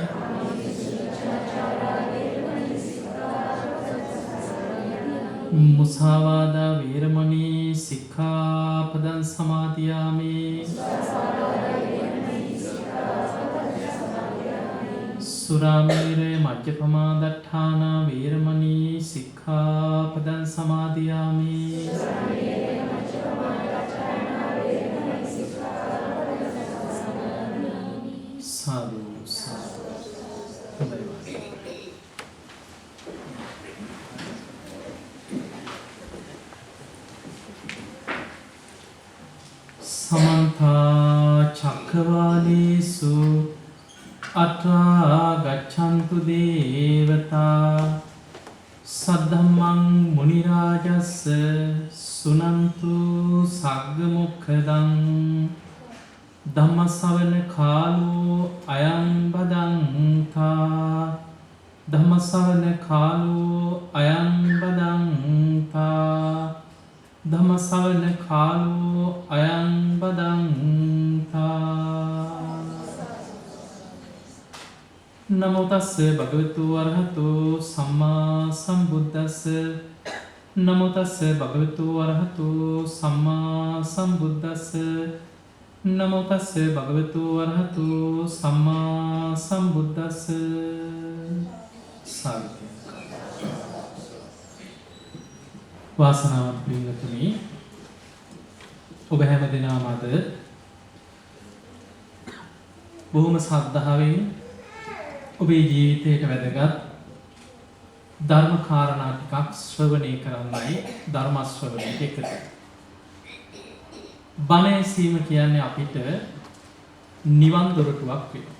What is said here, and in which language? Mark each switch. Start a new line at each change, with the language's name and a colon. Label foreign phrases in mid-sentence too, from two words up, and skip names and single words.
Pali: මුසාවාදා වීරමණී සික්ඛාපදං සමාදියාමි සුරාමේරය මජ්ජපමා දට්ඨානා වීරමණී සික්ඛාපදං සමාදියාමි සාදු समन्ता चक्रवालेषु अत्रा गच्छन्तु देवता सद्धम्मं मुनिराजस्य सुनन्तु सग्गमुखदं ධම්මස්සවන කාලෝ අයං බදන්තා ධම්මස්සවන කාලෝ අයං බදන්තා ධම්මස්සවන කාලෝ අයං බදන්තා නමෝ තස්ස භගවතු වරහතෝ සම්මා සම්බුද්දස්ස නමෝ තස්ස භගවතු වරහතෝ සම්මා සම්බුද්දස්ස නමෝ තස්ස භගවතු වරහතෝ සම්මා සම්බුද්දස්ස
Sinhala: සාර්ථක වාසනාවන්ත පින්වතුනි ඔබ හැම දිනම අද බොහොම ශ්‍රද්ධාවෙන් ඔබේ ජීවිතයට වැදගත් ධර්ම කාරණා ටිකක් ශ්‍රවණය කරන්නයි ධර්ම ශ්‍රවණයට එකතු බණ ඇසීම කියන්නේ අපිට නිවන් දොරටුවක් වෙනවා.